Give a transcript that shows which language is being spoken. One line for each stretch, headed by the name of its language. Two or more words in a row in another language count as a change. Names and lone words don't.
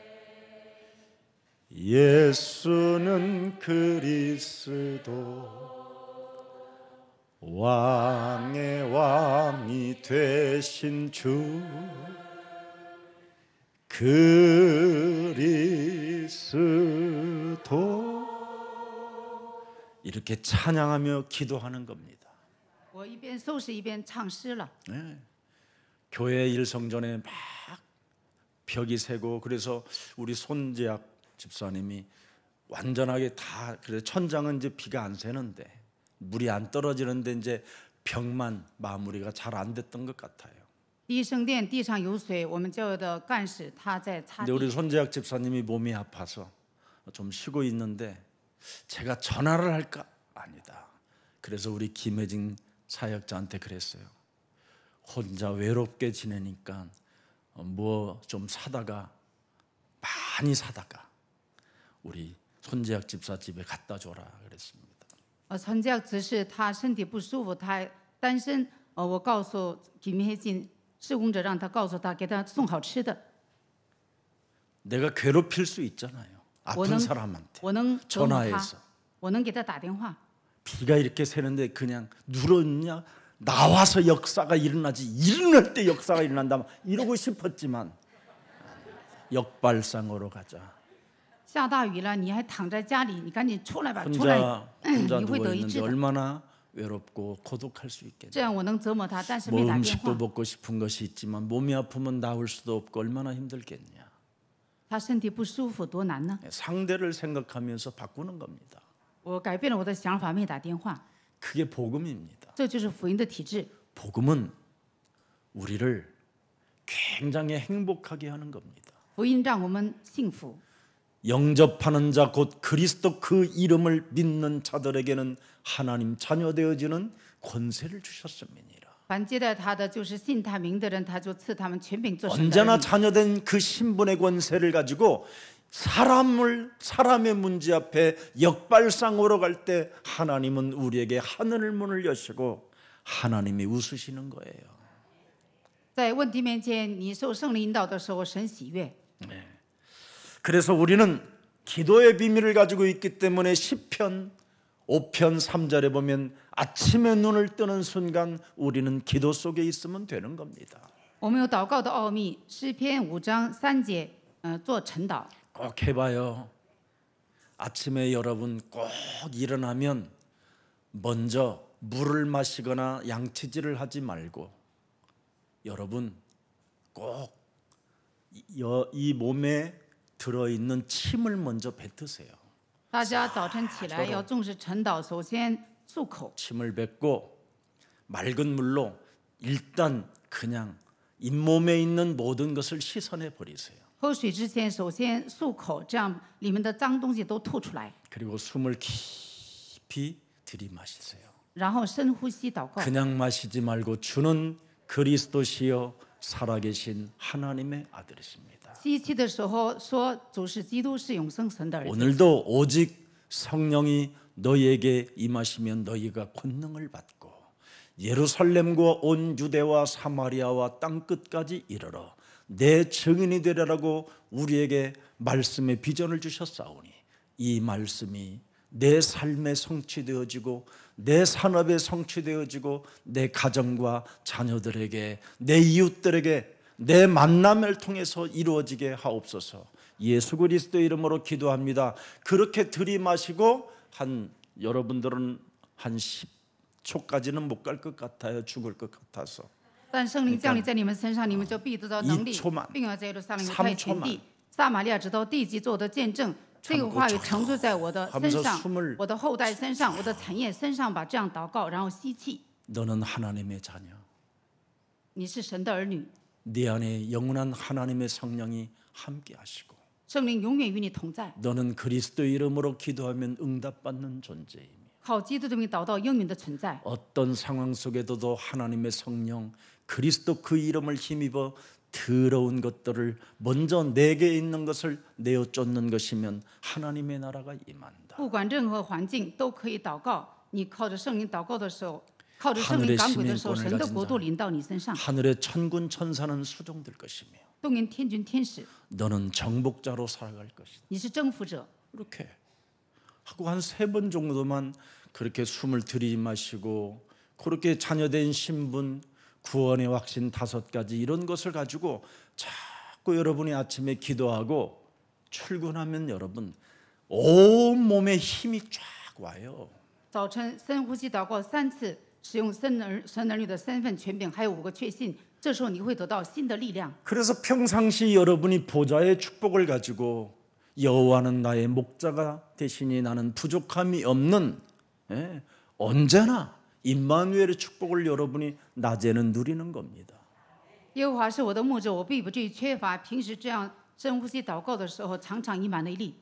Korean: 예수는 그리스도 왕의 왕이 되신 주 그리스도 이렇게 찬양하며 기도하는 겁니다.
Chinese: 我一边收拾一边唱诗了。
Korean: 네. 교회 일성전에 막 벽이 새고 그래서 우리 손재학 집사님이 완전하게 다 그래 천장은 이제 비가 안 새는데 물이 안 떨어지는데 이제 벽만 마무리가 잘 안 됐던 것 같아요.
Chinese: 第一圣殿地上有水，我们教会的干事他在擦
Korean: 근데 우리
Chinese: 地。
Korean: 손재학 집사님이 몸이 아파서 좀 쉬고 있는데 제가 전화를 할까? 아니다. 그래서 우리 김혜진 사역자한테 그랬어요. 혼자 외롭게 지내니까 뭐 좀 사다가 많이 사다가 우리 손재학 집사 집에 갖다 줘라 그랬습니다.
Chinese: 陈教只是他身体不舒服，他单身。我告诉김혜진施工者，让他告诉他，给他送好吃的。
Korean: 내가 괴롭힐 수 있잖아요. 아픈
Chinese: 我能
Korean: 사람한테
Chinese: 我能折磨他，
Korean: 전화해서
Chinese: 我能给他打电话。
Korean: 비가 이렇게 새는데 그냥 누웠냐? 나와서 역사가 일어나지 일어날 때 역사가 일어난다 이러고 싶었지만 역발상으로 가자.
Chinese: 下大雨了，你还躺在家里，你赶紧出来吧，出来，
Korean: 혼자
Chinese: 你会
Korean: 누워
Chinese: 得医
Korean: 있는데
Chinese: 治的。
Korean: 얼마나 외롭고 고독할 수 있겠냐.
Chinese: 这样我能折磨他，但是
Korean: 뭐
Chinese: 没打电
Korean: 음식도
Chinese: 话。
Korean: 먹고 싶은 것이 있지만 몸이 아프면 나올 수도 없고 얼마나 힘들겠냐.
Chinese: 他身体不舒服多难呢？
Korean: 상대를 생각하면서 바꾸는 겁니다.
Chinese: 我改变了我的想法，没打电话，
Korean: 그게 복음입니다.
Chinese: 这就是福音的体制。
Korean: 복음은 우리를 굉장히 행복하게 하는 겁니다.
Chinese: 福音让我们幸福。
Korean: 영접하는 자 곧 그리스도 그 이름을 믿는 자들에게는 하나님 자녀 되어지는 권세를 주셨음이니라.
Chinese: 凡接待他的，就是信他名的人，他就赐他们权柄做神的儿
Korean: 언제나
Chinese: 女。
Korean: 자녀된 그 신분의 권세를 가지고 사람의 문제 앞에 역발상으로 갈 때 하나님은 우리에게 하늘 문을 여시고 하나님이 웃으시는 거예요.
Chinese: 在问题面前，你受圣灵引导的时候，神喜悦。
Korean: 그래서 우리는 기도의 비밀을 가지고 있기 때문에 시편 5편 3절에 보면 아침에 눈을 뜨는 순간 우리는 기도 속에 있으면 되는 겁니다.
Chinese: 我们有祷告的奥秘，诗篇5章3节，做晨祷。
Korean: 꼭 해봐요. 아침에 여러분 꼭 일어나면 먼저 물을 마시거나 양치질을 하지 말고 여러분 꼭 이 몸에 들어있는 침을 먼저 뱉으세요. 大家早晨起来要重视晨祷，首先漱口， 침을 뱉고 맑은 물로 일단 그냥 잇몸에 있는 모든 것을 씻어내 버리세요. 喝水之前首先漱口，这样里面的脏东西都吐出来， 그리고 숨을 깊이 들이마시세요. 然后深呼吸祷告。 그냥 마시지 말고 주는 그리스도시여 살아계신 하나님의 아들이십니다. 吸气的时候说主是基督，是永生神的儿子。 오늘도 오직 성령이 너희에게 임하시면 너희가 권능을 받고 예루살렘과 온 유대와 사마리아와 땅 끝까지 이르러 내 증인이 되리라고 우리에게 말씀의 비전을 주셨사오니 이 말씀이 내 삶에 성취되어지고 내 산업에 성취되어지고 내 가정과 자녀들에게 내 이웃들에게 내 만남을 통해서 이루어지게 하옵소서. 예수 그리스도의 이름으로 기도합니다. 그렇게 들이마시고 여러분들은 한 10초까지는 못 갈 것 같아요. 죽을 것 같아서.
Chinese: 但圣灵降临在你们身上，你们就必得到能力
Korean: 2초만 ，
Chinese: 并要在耶路撒冷犹太全
Korean: 3초만
Chinese: 地、撒玛利亚直到地极做的见证。这个话语成就在我的身上
Korean: 하면서 숨을 ，
Chinese: 我的后代身上，我的产业身上吧。这样祷告，然后吸气。
Korean: 너는 하나님의 자녀.
Chinese: 你是神的儿女，
Korean: 네 안에 영원한 하나님의 성령이 함께 하시고
Chinese: 圣灵永远与你同在。
Korean: 너는 그리스도 이름으로 기도하면 응답받는 존재이며
Chinese: 靠基督的名祷告应允的存在。
Korean: 어떤 상황 속에도 하나님의 성령 그리스도 그 이름을 힘입어 더러운 것들을 먼저 내게 있는 것을 내어 쫓는 것이면 하나님의 나라가 임한다.
Chinese: 不管任何环境都可以祷告。你靠着圣灵祷告的时候，靠着圣
Korean: 하늘의
Chinese: 灵赶鬼的时候，
Korean: 시민권을
Chinese: 神的
Korean: 가진
Chinese: 国度
Korean: 자,
Chinese: 临到你身上，
Korean: 하늘의 천군 천사는 수종될 것이며
Chinese: 动员天军天使，
Korean: 너는 정복자로 살아갈 것이다.
Chinese: 你是征服者。
Korean: 이렇게 하고 한 3번 정도만 그렇게 숨을 들이마시고 그렇게 자녀된 신분, 구원의 확신 5가지 이런 것을 가지고 자꾸 여러분이 아침에 기도하고 출근하면 여러분 온몸에 힘이 쫙 와요.
Chinese: 早晨深呼吸祷告3次，使用神儿女的身份权柄，还有5个确信，这时候你会得到新的力量。
Korean: 그래서 평상시 여러분이 보좌의 축복을 가지고 여호와는 나의 목자가 되시니 나는 부족함이 없는 언제나 임마누엘의 축복을 여러분이 낮에는 누리는 겁니다.
Chinese: 耶和华是我的牧者，我必不至于缺乏。平时这样深呼吸祷告的时候，常常以马内利。